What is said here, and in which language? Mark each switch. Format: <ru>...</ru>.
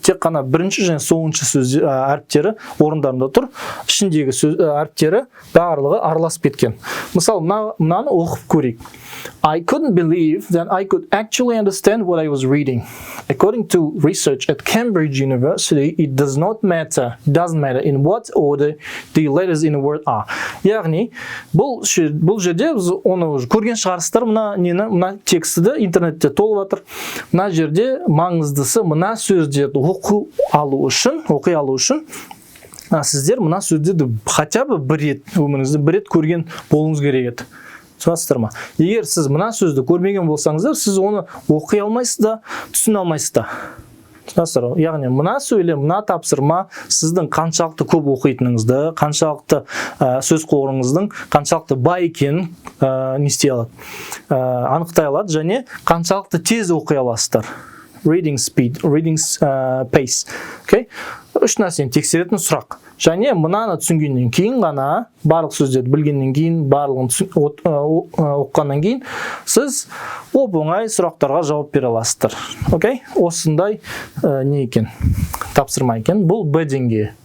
<kk>Тек қана бірінші және соңыншы сөз әріптері орындарында тұр. Ішіндегі әріптері барлығы араласып кеткен. Мысалы, мынаны оқып көрейік.</kk> <en>I couldn't believe that I could actually understand what I was reading. According to research at Cambridge University, it doesn't matter in what order the letters in a word are.</en> <kk>Яғни, бұл жерде біз оны көрген шығарсыздар, мына тексті интернетте толып жатыр. Мына жерде маңыздысы мына сөздерді оқи алу үшін сіздер мына сөздерді</kk> <ru>хотя бы</ru> <kk>бір рет өміріңізде бір рет көрген болуыңыз керек еді. Түсінесіздер ма? Егер сіз мына сөзді көрмеген болсаңыздар, сіз оны оқи алмайсыз да, түсіне алмайсыз да. Түсінесіздер ма? Яғни мына сөйлем, мына тапсырма сіздің қаншалықты көп оқитыныңызды, қаншалықты сөз қорыңыздың қаншалықты бай екенін не істей алады, анықтай алады және қаншалықты тез оқи аласыздар.</kk> <en>Reading speed, reading pace. Okay?</en> <kk>Үш нәрсені тексеретін сұрақ. Және мынаны түсінгеннен кейін ғана, барлық сөздерді білгеннен кейін, барлығын оққаннан кейін, сіз оп-оңай сұрақтарға жауап бере аласыздар. Окей? Осындай не екен? Тапсырма екен. Бұл Б деңгейі.</kk>